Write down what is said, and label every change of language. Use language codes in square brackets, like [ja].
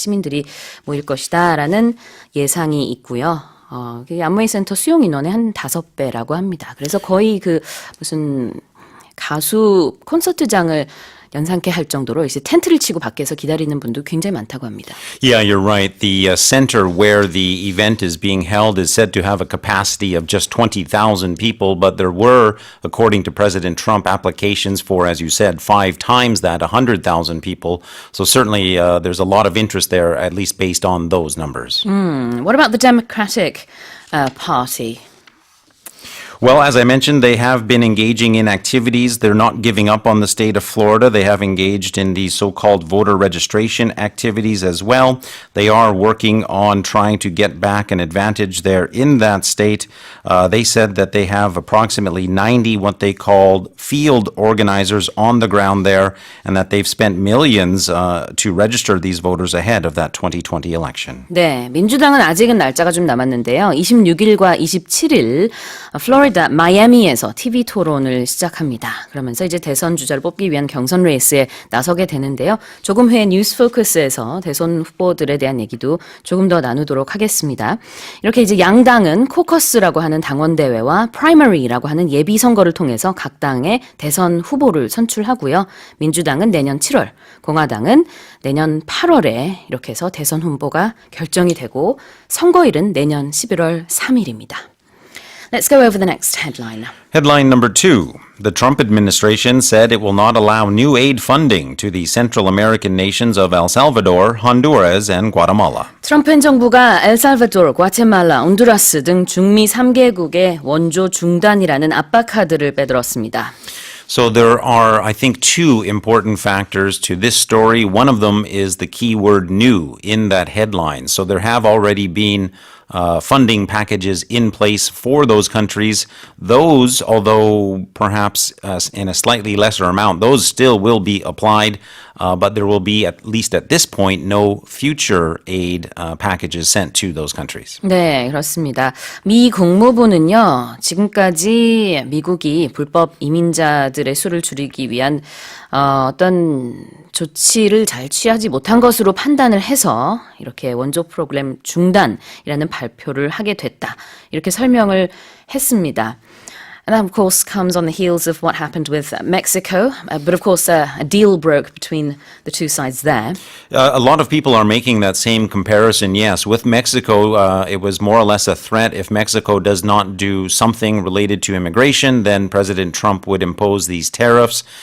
[ko] 시민들이 모일 것이다라는 예상이 있고요. 아무웨이 센터 수용 인원의 한 5배라고 합니다. 그래서 거의 무슨 가수 콘서트장을 연상케 할 정도로 이제 텐트를 치고 밖에서 기다리는 분도 굉장히 많다고 합니다. [en] Yeah, you're right. The center where the event is being held is said to have a capacity of just 20,000 people, but there were, according to President Trump, applications for, as you said, 5 times that, 100,000 people. So certainly there's a lot of interest there, at least based on those numbers. What about the Democratic Party? Well, as I mentioned, they have been engaging in activities. They're not giving up on the state of Florida. They have engaged in these so-called voter registration activities as well. They are working on trying to get back an advantage there in that state. They said that they have approximately 90 what they called field organizers on the ground there, and that they've spent millions to register these voters ahead of that 2020 election. [ko] 네, 민주당은 아직은 날짜가 좀 남았는데요. 26일과 27일 플로리다 마이애미에서 TV 토론을 시작합니다. 그러면서 이제 대선 주자를 뽑기 위한 경선 레이스에 나서게 되는데요. 조금 후에 뉴스 포커스에서 대선 후보들에 대한 얘기도 조금 더 나누도록 하겠습니다. 이렇게 이제 양당은 코커스라고 하는 당원 대회와 프라이머리라고 하는 예비 선거를 통해서 각 당의 대선 후보를 선출하고요. 민주당은 내년 7월, 공화당은 내년 8월에 이렇게 해서 대선 후보가 결정이 되고 선거일은 내년 11월 3일입니다. [en] Let's go over the next headline. Headline number 2. The Trump administration said it will not allow new aid funding to the Central American nations of El Salvador, Honduras, and Guatemala. [ko] 트럼프 행정부가 엘살바도르, 과테말라, 온두라스 등 중미 3개국의 원조 중단이라는 압박 카드를 빼들었습니다. [en] So there are, I think, 2 important factors to this story. One of them is the key word new in that headline. So there have already been funding packages in place for those countries. Those, although perhaps in a slightly lesser amount, those still will be applied, but there will be, at least at this point, no future aid packages sent to those countries. [ko] 네, 그렇습니다. 미 국무부는요, 지금까지 미국이 불법 이민자들의 수를 줄이기 위한 어떤 조치를 잘 취하지 못한 것으로 판단을 해서 이렇게 원조 프로그램 중단이라는 발표를 하게 됐다. 이렇게 설명을 했습니다. [en] And that, of course, comes on the heels of what happened with Mexico. But, of course, a deal broke between the two sides there. A lot of people are making that same comparison, yes. With Mexico, it was more or less a threat. If Mexico does not do something related to immigration, then President Trump would impose these tariffs.